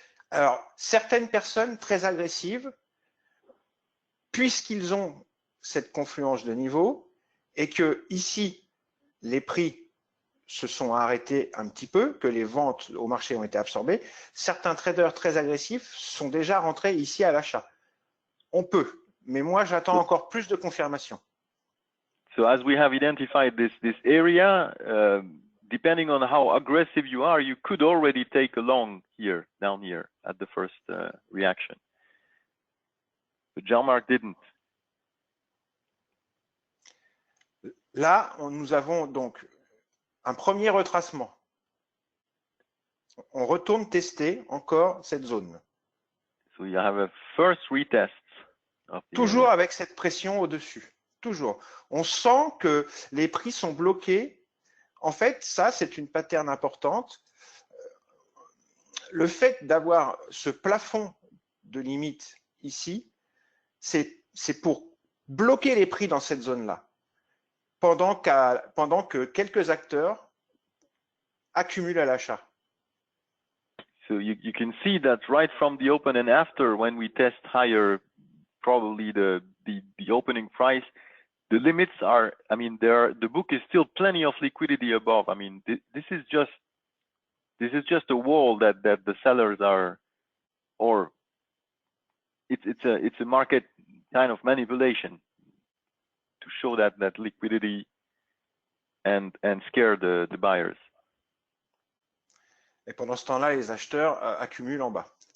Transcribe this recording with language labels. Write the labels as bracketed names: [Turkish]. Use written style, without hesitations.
[French] Alors, certaines personnes très agressives, puisqu'ils ont cette confluence de niveau et que ici, les prix se sont arrêtés un petit peu, que les ventes au marché ont été absorbées, certains traders très agressifs sont déjà rentrés ici à l'achat. On peut, mais moi j'attends encore plus de confirmation. [English] So as we have identified this area, depending on how aggressive you are, you could already take a long here, down here, at the first reaction. But Jean-Marc didn't. [French] Là, nous avons donc un premier retracement. On retourne tester encore cette zone. [English] So you have a first retest of the [French] Toujours [English] area. [French] avec cette pression au-dessus. Toujours. On sent que les prix sont bloqués. En fait, ça, c'est une pattern importante. Le fait d'avoir ce plafond de limite ici, c'est pour bloquer les prix dans cette zone-là, pendant que quelques acteurs accumulent à l'achat. [English] So you can see that right from the open and after, when we test higher, probably the opening price, the limits are, I mean, the book is still plenty of liquidity above. I mean, this is just a wall that the sellers are, or it's a market kind of manipulation to show that liquidity and scare the buyers. [French] Et pendant ce temps-là, les acheteurs accumulent en bas.